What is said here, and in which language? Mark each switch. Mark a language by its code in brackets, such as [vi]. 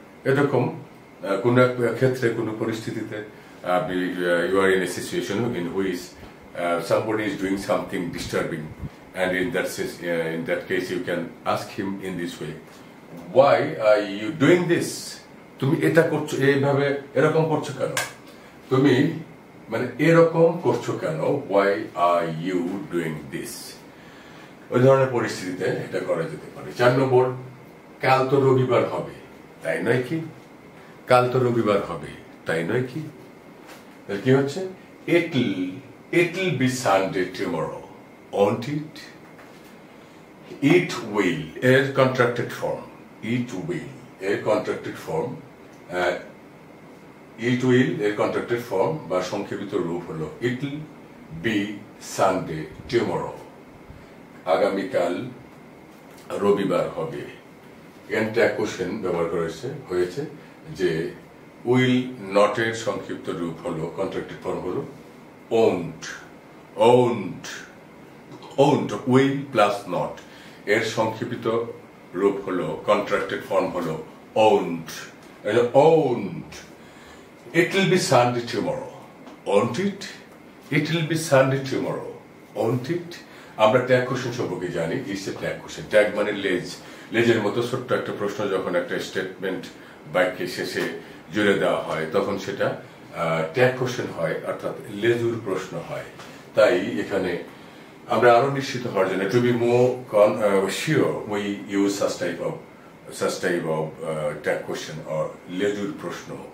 [bn] এরকম কোন ক্ষেত্রে, কোন পরিস্থিতিতে [en] you are in a situation in which somebody is doing something disturbing, and in that case you can ask him in this way, why are you doing this, [bn] তুমি এটা করছো, এইভাবে এরকম করছো কেন, [en] তুমি মানে এরকম করছো কেন, why are you doing this, [bn] ওই ধরনের পরিস্থিতিতে এটা করা যেতে পারে। 4 নম্বর, কাল তো রবিবার হবে, তাই নয় কি, কাল তো রবিবার হবে, তাই নয় কি। কি হচ্ছে, [en] it'll be Sunday tomorrow, won't it, it will [bn] এর কন্ট্রাক্টেড ফর্ম, [en] it will [bn] এর কন্ট্রাক্টেড ফর্ম, it will এর কন্ট্রাক্টেড ফর্ম বা সংক্ষেপিত রূপ হলো [en] it'll be Sunday tomorrow, [bn] আগামীকাল রবিবার হবে। এন্টা কোশ্চেন ব্যবহার হয়েছে যে উইল নট এর সংক্ষিপ্ত রূপ হলো, কন্ট্রাক্টেড ফর্ম হলো won't, won't, won't, will plus not এর সংক্ষিপ্ত রূপ হলো, কন্ট্রাক্টেড ফর্ম হলো won't, won't. [en] It will be Sunday tomorrow, won't it? It will be Sunday tomorrow, won't it? [bn] আমরা ট্যাগ কোশ্চেন সম্পর্কে জানি। [en] It's a tag question. [bn] Tag মানে লেজ, লেজের মতো ছোট্ট একটা প্রশ্ন যখন একটা স্টেটমেন্ট বাক্যের শেষে জুড়ে দেওয়া হয় তখন সেটা ট্যাগ কোশ্চেন হয়, অর্থাৎ লেজুর প্রশ্ন হয়। তাই এখানে আমরা আরো নিশ্চিত হওয়ার জন্য [en] to be more sure we use such type of tag question or [bn] লেজুর প্রশ্ন।